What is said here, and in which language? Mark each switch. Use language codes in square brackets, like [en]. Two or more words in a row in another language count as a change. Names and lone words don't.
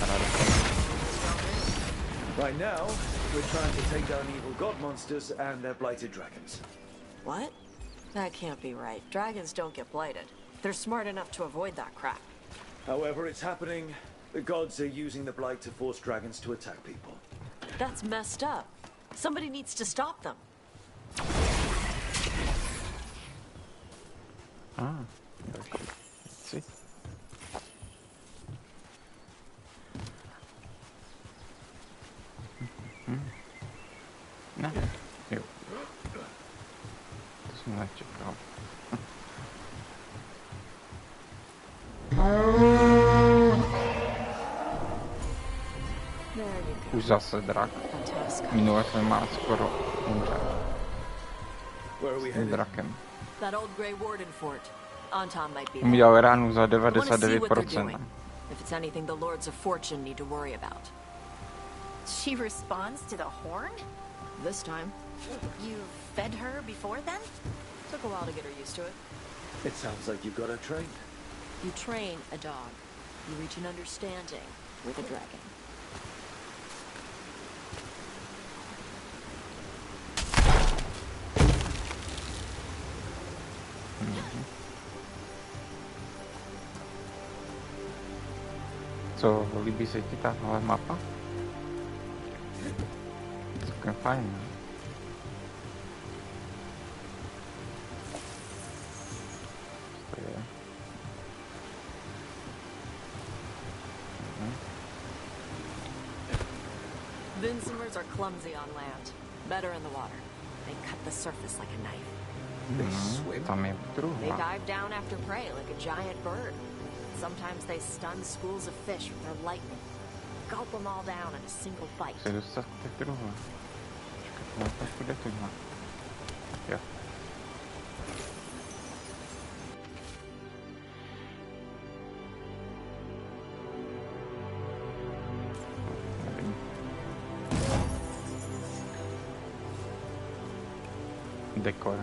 [en] Right now, we're trying to take down evil god monsters and their blighted dragons. What? That can't be right. Dragons don't get blighted. They're smart enough to avoid that crap. However it's happening, the gods are using the blight to force dragons to attack people. That's messed up. Somebody needs to stop them. [cs] Ah, další. Si. Ne, jo. To jsem nečekal. Už zase drak. Minule jsme má skoro umřel. S drakem. [en] That old Grey Warden fort. Anton might be [cs] Mi dal ránu za 99%. [en] If it's anything the Lords of Fortune need to worry about. She responds to the horn? This time. You fed her before then? Took a while to get her used to it. It sounds like you've got her trained. You train a dog. You reach an understanding with a dragon. [cs] Co, líbí se ti tahle mapa? Celkem fajn. To je. [en] Vincimers are clumsy on land. Better in the water. They cut the surface like a knife. [cs] Tam je [en] They [cs] druhá. [en] dive down after prey like a giant bird. Sometimes they stun schools of fish with their lightning. Gulp them all down in a single bite. [cs] Se dostat k té druhé. No to půjde tuďma. Jo. Nevím. Dekor.